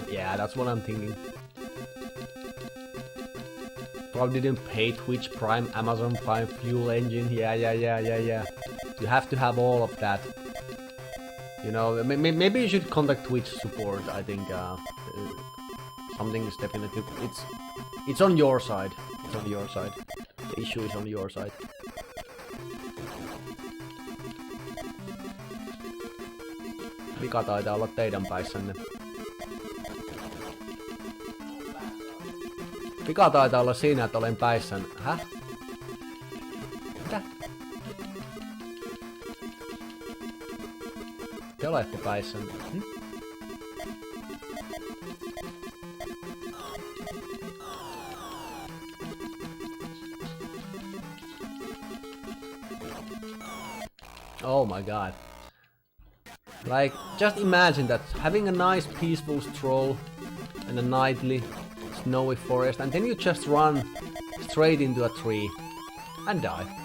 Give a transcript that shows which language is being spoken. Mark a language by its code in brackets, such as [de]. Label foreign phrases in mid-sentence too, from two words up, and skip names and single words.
[en] Yeah, that's what I'm thinking. Probably didn't pay Twitch Prime, Amazon Prime, Fuel Engine. Yeah. You have to have all of that. You know, maybe you should contact Twitch support. I think something is definitely it's on your side. It's on your side. The issue is on your side. [fi] Vika taitaa olla teidän päissänne. Vika taitaa olla siinä, että olen päissän. Häh? Mitä? Te olette päissänne. [en] Oh my god. Like, just imagine that, having a nice peaceful stroll in a nightly snowy forest, and then you just run straight into a tree and die.